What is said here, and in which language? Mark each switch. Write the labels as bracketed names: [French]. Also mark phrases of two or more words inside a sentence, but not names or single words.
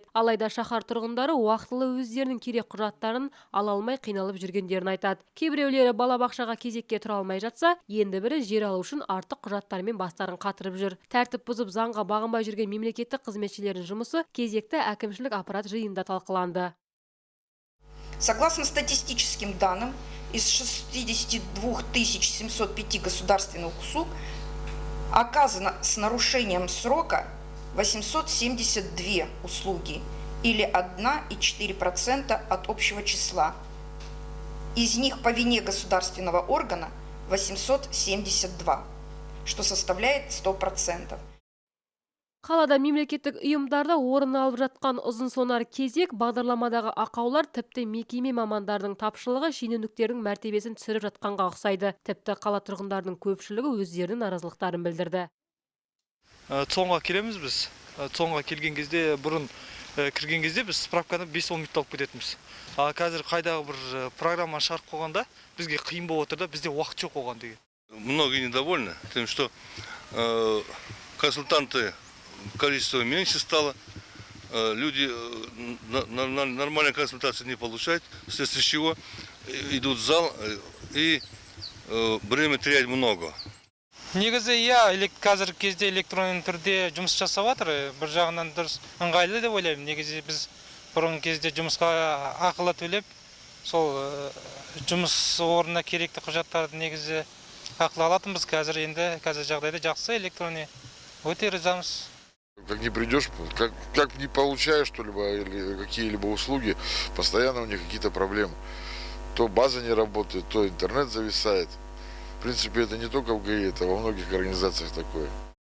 [Kazakh] Алайда шаһар тұрғындары уақытылы өздерінің керек құжаттарын ала алмай қиналып жүргендерін айтады. Кейбіреулері балабақшаға кезекке тұра алмай жатса, енді бірі жер алу үшін артық құжаттармен бастарын қатырып жүр. Тәртіп бұзып заңға бағынбай жүрген мемлекеттік қызметшілердің жұмысы кезекті әкімшілік аппарат жиынында талқыланды. [Russian] Согласно статистическим данным, из 62 705 государственных услуг оказано с нарушением срока 872 услуги или 1,4% от общего числа. Из них по вине государственного органа 872, что составляет 100%. [Kazakh] Қалада мемлекеттік ұйымдарда орын алып жатқан ұзын сонар кезек, бағдарламадағы ақаулар тіпті мекеме мамандардың тапшылығы шенеуніктердің мәртебесін түсіріп жатқанға ұқсайды. Тіпті қала тұрғындарының көпшілігі өздерінің наразылықтарын білдірді. Цонға келеміз біз. Цонға келген кезде, бұрын кірген кезде біз справканы 5-10 минутта алып кететіміз. Қазір қайдағы бір программа шығарып қойғанда бізге қиын болып отыр да, бізде уақыт жоқ оған деген. [Russian] Многие недовольны тем, что консультанты количество меньше стало, люди нормальной консультации не получают, вследствие чего идут в зал и время терять много. [Kazakh] Негізі қазір кезде электронды түрде жұмыс жасап жатыр, бір жағынан дұрыс ыңғайлы деп ойлаймын. Негізі біз бұрын кезде жұмысқа ақылы төлеп, сол жұмыс орнына керекті құжаттарды негізі ақылы алатынбыз. Қазір жағдайда жақсы электронды, өте ризамыз. [Russian] Как не придешь, как не получаешь что-либо или какие-либо услуги, постоянно у них какие-то проблемы. То база не работает, то интернет зависает. В принципе, это не только в ГАИ, это во многих организациях такое.